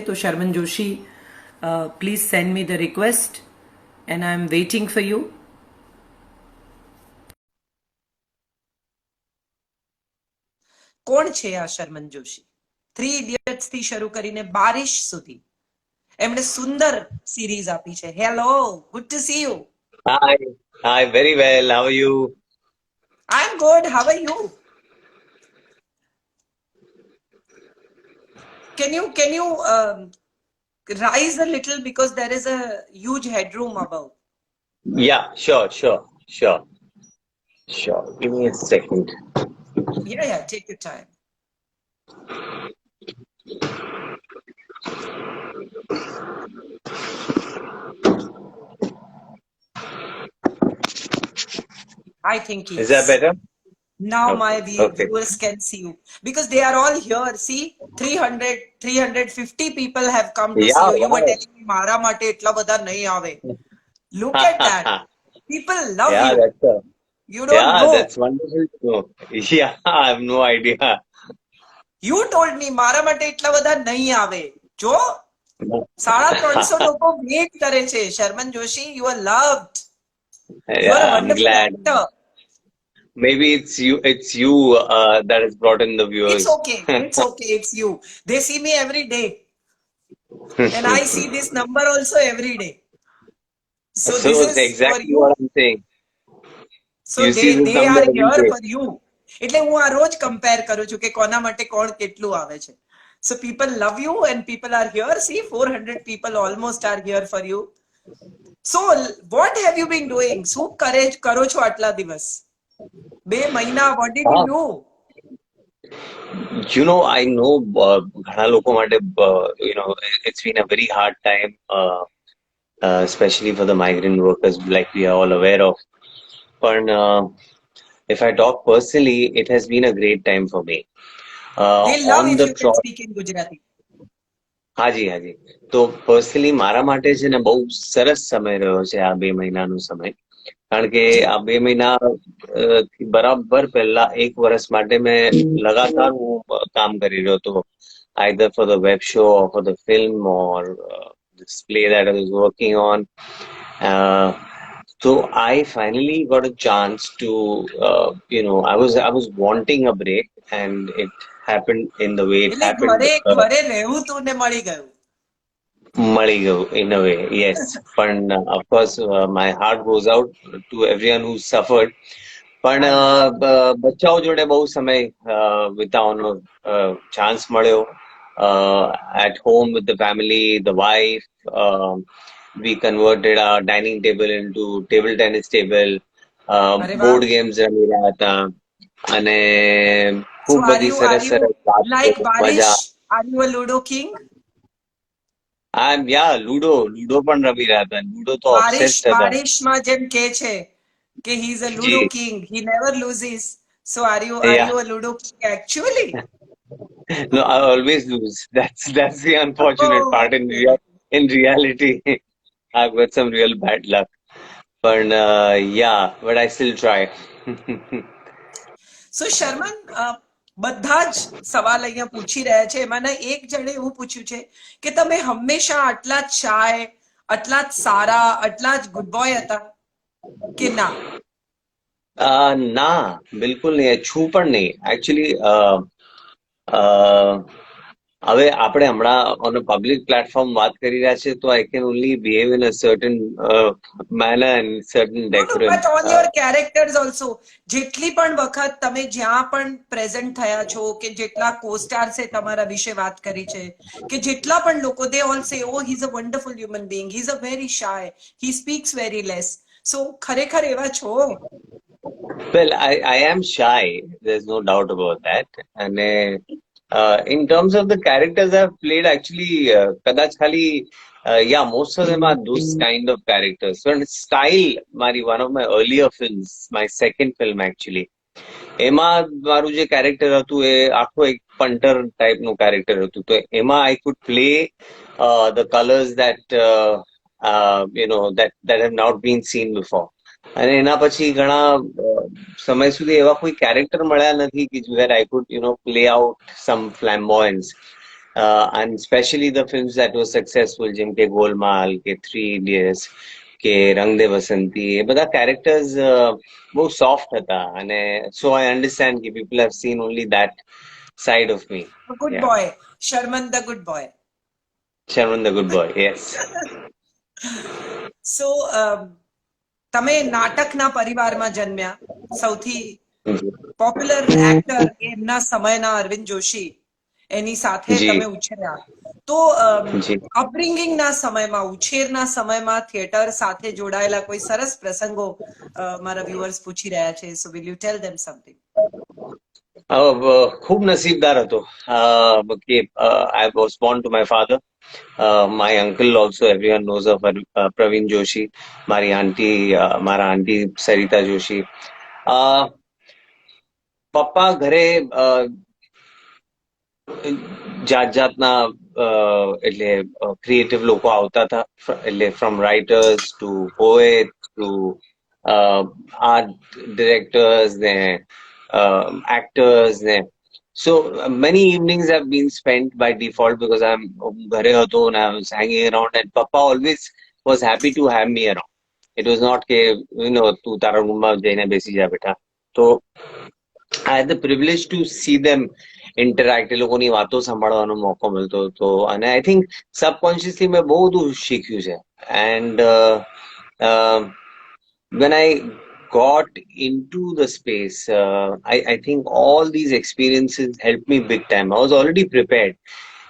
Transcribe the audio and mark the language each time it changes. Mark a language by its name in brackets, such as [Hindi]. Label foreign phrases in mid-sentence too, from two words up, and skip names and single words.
[English] તો શર્મન જોશી, please send me the request and I am waiting for you. [Gujarati] કોણ છે આ શર્મન જોશી? 3 ઇડિયટ્સ થી શરૂ કરીને બારિશ સુધી એમણે સુંદર સિરીઝ આપી છે. [English] hello, good to see you. Hi, very well. How are you? I am good. How are you? Can you rise a little because there is a huge headroom above. Yeah, sure. Give me a second. Yeah, take your time. I think yes. Is that better? Now Okay, my okay. viewers can see you because they are all here. See, 350 people have come to see Yeah, you. You were wow. telling me [Gujarati] મારા માટે એટલા બધા નહીં આવે. [English] Look at that. People love Yeah, you. that's You don't know. that's wonderful to know. Yeah, I have no idea. You told me [Gujarati] મારા માટે એટલા બધા નહીં આવે. જો 350 લોકો વેટ કરે છે. શર્મન જોશી, [English] you are loved. You are Yeah, a I'm wonderful glad. actor. Maybe it's you that has brought in the viewers. It's okay. It's okay. It's you. They see me every day. And I see this number also every day. So So this it's is for exactly you. what I'm saying. So You see this they number are every here day. for you. [Gujarati] એટલે હું આ રોજ કમ્પેર કરું છું કે કોના માટે કોણ કેટલું આવે છે. [English] So people love you and people are here. See, 400 people almost are here for you. so what have you been doing? [Gujarati] શું કરો છો આટલા દિવસ? [English] 2 મહિના, what did you do? I know [Gujarati] ઘણા લોકો માટે [English] it's been a very hard time, especially for the migrant workers, like we are all aware of. But if I talk personally, it has been a great time for me. They love On if the you can trot, speak in Gujarati. [Gujarati] હાજી હાજી. તો પર્સનલી મારા માટે છે ને બહુ સરસ સમય રહ્યો છે આ 2 મહિનાનો સમય. કારણ કે જી. આ 2 મહિના થી બરાબર પહેલા 1 વર્ષ માટે મેં લગાતાર હું કામ કરી રહ્યો હતો, [English] either for the web show or for the film or this play that I was working on. So I finally got a chance to, I was wanting a break, and it happened in the way it [Gujarati] એટલે [English] happened. [Gujarati] ઘરે રહેવું તું ને મળી ગયું. મળી ગયું [English] in a way, yes. But of course, my heart goes out to everyone who suffered. [Gujarati] પણ બચ્ચાઓ જોડે બહુ સમય વિતાવવાનો ચાન્સ મળ્યો. [English] At home with the family, the wife, we converted our dining table into table tennis table. [Gujarati] અરે વાહ. [English] board games [Gujarati] રમી રહ્યા હતા અને [English] So [Gujarati] ખૂબ બધી સરસ સરસ [English] like [Gujarati] વાતો, Barish? મજા. [English] Are you a Ludo king? [Gujarati] લૂડો પણ રમી રહ્યા હતા. લૂડો તો obsessed હતા. બારિશમાં જેમ કે છે કે [English] he is a Ludo [Gujarati] જી, [English] king, he never loses. So are you yeah. a Ludo king actually? No, I always lose. That's the unfortunate Oh, part. In reality, I've got some real bad luck. But yeah, but I still try. [Gujarati] સો શર્મન, બધા જ સવાલ અહીંયા પૂછી રહ્યા છે. એમાંના એક જણે એવું પૂછ્યું છે કે તમે હંમેશા આટલા જ શાય, આટલા જ સારા, આટલા જ [English] good boy [Gujarati] હતા કે ના? ના, બિલકુલ નહીં. છું પણ નહીં. [English] Actually, [Gujarati] હવે આપણે હમણાં [English] on a public platform [Gujarati] વાત કરી રહ્યા છે, તો [English] I can only behave in a certain manner and certain No, decorum. but on your characters also. [Gujarati] જેટલી પણ વખત તમે જ્યાં પણ પ્રેઝન્ટ થયા છો, કે જેટલા co-stars એ તમારા વિશે વાત કરી છે, કે જેટલા પણ લોકો, [English] they all say, oh, he's a wonderful human being, he's a very shy, he speaks very less. [Gujarati] So ખરેખર એવા છો? [English] Well, I am shy. There's no doubt about that. And in terms of the characters I've played, actually, [Gujarati] કદાચ ખાલી, [English] yeah, most of them are those kind of characters. So, in style, one of my earlier films, my second film actually, [Gujarati] એમાં મારું જે character હતું એ આખું એક [English] punter type [Gujarati] નું character હતું. તો એમાં [English] I could play the colors that that have not been seen before. [Gujarati] અને એના પછી ઘણા સમય સુધી એવા કોઈ કેરેક્ટર મળ્યા નથી કે [English] where I could play out some flamboyance, and especially the films that were successful, [Gujarati] જેમ કે ગોલમાલ કે 3 Idiots કે રંગ દે બસંતી, એ બધા characters બહુ soft હતા. [English] અને so I understand કે people have seen only that side of me. The good Yeah, boy, Sharman the good boy. Sharman the good boy, yes. [Gujarati] So તમે નાટકના પરિવારમાં જન્મ્યા. સૌથી [English] popular actor [Gujarati] એમના સમયના અરવિંદ જોશી, એની સાથે જી, તમે ઉછર્યા. તો જી. અપબ્રિંગિંગના સમયમાં, ઉછેરના સમયમાં થિયેટર સાથે જોડાયેલા કોઈ સરસ પ્રસંગો મારા વ્યુઅર્સ પૂછી રહ્યા છે. [English] so will you tell them something? [Gujarati] ખૂબ નસીબદાર હતો કે [English] I was born to my father. My uncle also, everyone knows of Praveen Joshi. [Gujarati] મારા આંટી સરિતા જોશી. પપ્પા ઘરે જાત જાતના એટલે ક્રિએટિવ લોકો આવતા હતા. [English] એટલે from writers to poets to art directors, actors. So many evenings have been spent by default because I'm [Gujarati] ઘરે હતો [English] and I was hanging around, and Papa always was happy to have me around. It was not [Gujarati] કે તું તારા રૂમમાં જઈને બેસી જા બેટા. [English] તો I had the privilege to see them interact. [Gujarati] એ લોકોની વાતો સાંભળવાનો મોકો મળતો હતો. અને [English] I think subconsciously [Gujarati] મેં બહુ બધું શીખ્યું છે. [English] And when I got into the space, I think all these experiences helped me big time. I was already prepared.